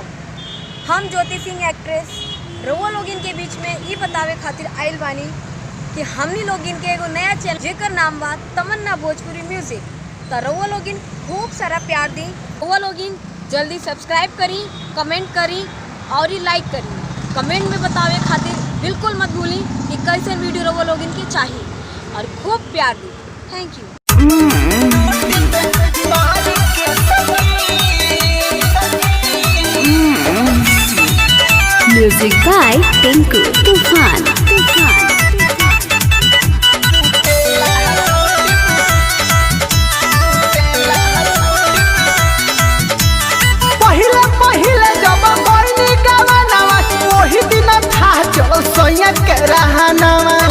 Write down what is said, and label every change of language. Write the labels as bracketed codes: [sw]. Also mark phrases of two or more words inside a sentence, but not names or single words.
[bho] हम ज्योति सिंह एक्ट्रेस रउआ लोगिन के बीच में ये बतावे खातिर आइल बानी कि हमनी लोगिन के एगो नया चैनल जेकर नाम बा तमन्ना भोजपुरी म्यूजिक। तो रउआ लोगिन खूब सारा प्यार दी। रउआ लोगिन जल्दी सब्सक्राइब करी, कमेंट करी और लाइक करी। कमेंट में बतावे खातिर बिल्कुल मत भूली कि कैसे वीडियो रउआ लोगिन की चाहिए और खूब प्यार दी। [en] thank you. Music by Tinku Tufan. [bho] पहिले पहिले जब कोई गवानावा वही दिन था चल सोया के रहनावा।